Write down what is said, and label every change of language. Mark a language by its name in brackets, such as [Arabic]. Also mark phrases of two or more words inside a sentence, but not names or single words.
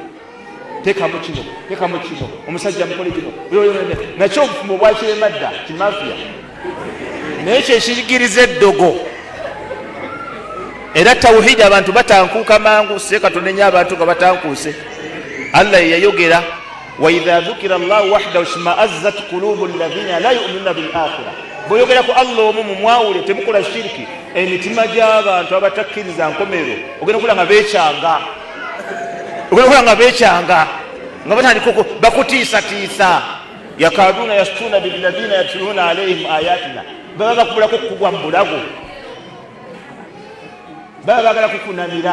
[Ganda] Tekamu kino, tekamu kino, omusajja mukole kino, nakyo obufumbo bwakirema dda kimafiya. Naye kyekiyigiriza eddogo. Era tawhidi abantu batankuuka mangu, Katonda nnyo abantu nga batankuuse. [Arabic] Allah yayogera وإذا ذكر الله وحده اشمأزت قلوب الذين لا يؤمنون بالآخرة. [Ganda] Bw'oyogera ku Allah omu mumwawule temukola shiriki, emitima gy'abantu abatakkiriza nkomero ogenda kulaba nga beekyanga nga batandika bakutiisatiisa. [Arabic] يكادون يسطون بالذين يتلون عليهم آياتنا, [Ganda] baba bakubulako kugwa mu bulago, baba bagala kukunamira.